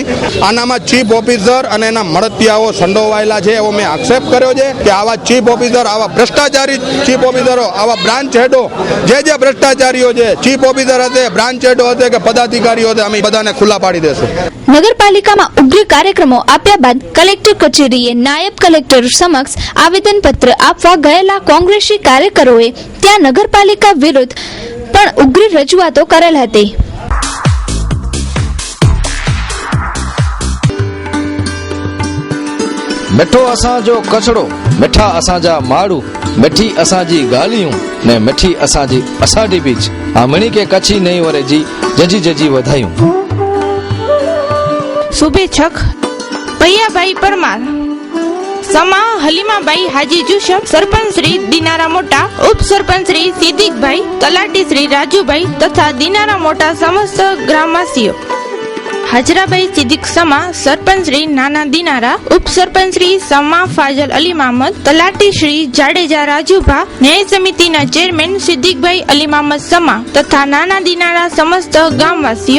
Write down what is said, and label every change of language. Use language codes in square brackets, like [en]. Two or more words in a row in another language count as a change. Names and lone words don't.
[gu] આનામાં [en] chief officer [gu] અને એના મળતિયાઓ સંડોવાયેલા છે એવો મેં આક્ષેપ કર્યો છે કે આવા [en] chief officer, [gu] આવા ભ્રષ્ટાચારી [en] chief officers, [gu] આવા [en] branch heads, [gu] જે ભ્રષ્ટાચારીઓ છે, [en] chief officer [gu] હશે, [en] branch heads [gu] હશે કે પદાધિકારીઓ હશે, અમે બધાને ખુલ્લા પાડી દેશું. નગરપાલિકામાં ઉગ્ર કાર્યક્રમો આપ્યા બાદ કલેક્ટર કચેરીએ નાયબ કલેક્ટર સમક્ષ આવેદનપત્ર આપવા ગયેલા કોંગ્રેસી કાર્યકરોએ ત્યાં નગરપાલિકા વિરુદ્ધ પણ ઉગ્ર રજૂઆતો કરેલ હતી. [kfr] मिठो असांजो कचड़ो, मिठा असांजा माड़ू, मिठी असांजी ॻाल्हियूं ने मिठी असांजी असांजी बीच आमणी के कच्छी नहीं वरे जी जजी जजी वधायूं. [gu] શુભેચ્છક પૈયાભાઈ પરમાર, સમા હલીમાબાઈ હાજી જુશબ, સરપંચ શ્રી દિનારા મોટા, ઉપસરપંચ શ્રી સિદ્દીકભાઈ, તલાટી શ્રી રાજુભાઈ તથા દિનારા મોટા સમસ્ત ગ્રામવાસીઓ. હાજરાબાઈ સિદ્દીક સમા, સરપંચ શ્રી નાના દિનારા, ઉપસરપંચ શ્રી સમા ફાજલ અલી મામદ, તલાટી શ્રી જાડેજા રાજુભા, ન્યાય સમિતિના ચેરમેન સિદ્દીકભાઈ અલી મામદ સમા તથા નાના દિનારા સમસ્ત ગામવાસીઓ.